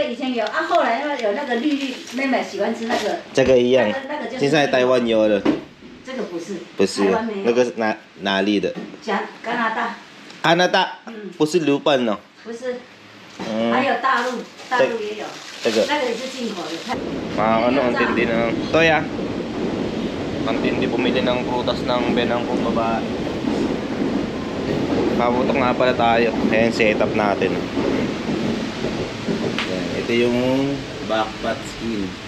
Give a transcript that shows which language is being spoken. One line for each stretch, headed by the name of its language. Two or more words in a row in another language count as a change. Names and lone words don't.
Chinese: 这个以前有啊，后来有那个绿，妹妹喜欢吃那个。这个一样。那个就是。现在台湾有了。这个不是。不是。台湾没有。那个是哪里的？加拿大。加拿大。不是日本哦。不是。还有大陆也有。这个。那个也是进口的。
Filipino: Ano, ang tindi ng... Toya. Ang tindi bumili ng prutas ng benang kong babae. Paputok nga pala tayo. Ayan, setup natin. Ayan, ito yung backpat skin.